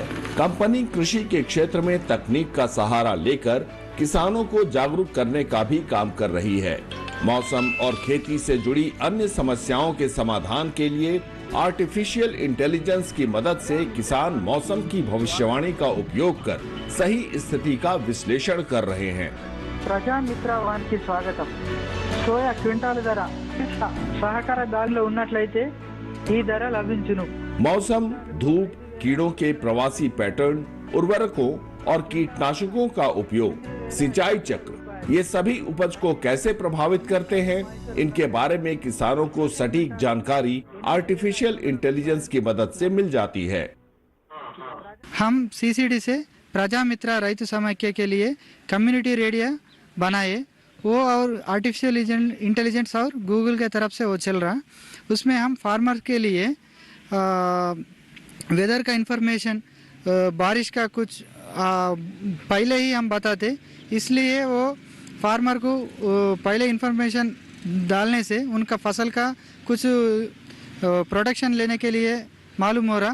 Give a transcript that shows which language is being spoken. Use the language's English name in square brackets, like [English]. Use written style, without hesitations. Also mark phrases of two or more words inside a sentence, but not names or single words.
[Hindi] कंपनी कृषि के क्षेत्र में तकनीक का सहारा लेकर किसानों को जागरूक करने का भी काम कर रही है। मौसम और खेती से जुड़ी अन्य समस्याओं के समाधान के लिए आर्टिफिशियल इंटेलिजेंस की मदद से किसान मौसम की भविष्यवाणी का उपयोग कर सही स्थिति का विश्लेषण कर रहे हैं। [Telugu] ప్రజామిత్ర వానికి స్వాగతం. సోయా క్వింటాల్ ధర సహకార దారిలో ఉన్నట్లయితే ఈ ధర లభించును. [Hindi] मौसम, धूप, कीड़ों के प्रवासी पैटर्न, उर्वरकों और कीटनाशकों का उपयोग, सिंचाई चक्र, ये सभी उपज को कैसे प्रभावित करते हैं, इनके बारे में किसानों को सटीक जानकारी आर्टिफिशियल इंटेलिजेंस की मदद से मिल जाती है। हम सीसीडी से प्रजामित्र రైతు సమైక్య के लिए कम्युनिटी रेडियो बनाए। वो और आर्टिफिशियल इंटेलिजेंस और गूगल के तरफ से वो चल रहा। उसमें हम फार्मर के लिए वेदर का इंफॉर्मेशन, बारिश का कुछ पहले ही हम बताते, इसलिए वो फार्मर को पहले इंफॉर्मेशन डालने से उनका फसल का कुछ प्रोडक्शन लेने के लिए मालूम हो रहा।